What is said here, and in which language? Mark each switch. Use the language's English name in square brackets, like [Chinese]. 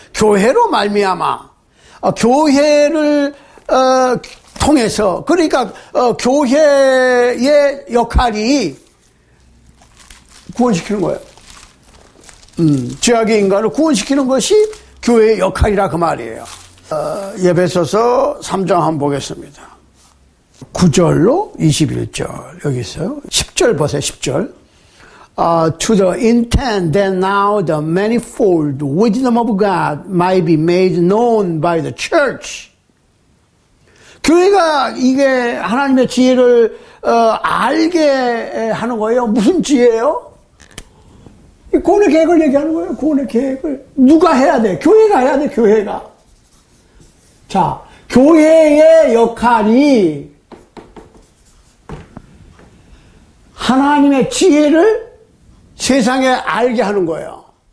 [Korean] 교회로 말미암아 교회를 통해서 그러니까 교회의 역할이 구원시키는 거예요. 죄악의 인간을 구원시키는 것이 교회의 역할이라 그 말이에요. 에베소서 3장 한번 보겠습니다. 9절로 21절 여기 있어요. 10절 보세요. 10절. [English] to the intent that now the manifold wisdom of God might be made known by the church. [Korean] 교회가 이게 하나님의 지혜를 알게 하는 거예요. 무슨 지혜예요? 구원의 계획을 얘기하는 거예요. 구원의 계획을 누가 해야 돼? 교회가 해야 돼. 교회가. 자, 교회의 역할이 하나님의 지혜를 세상에 알게 하는 거예요.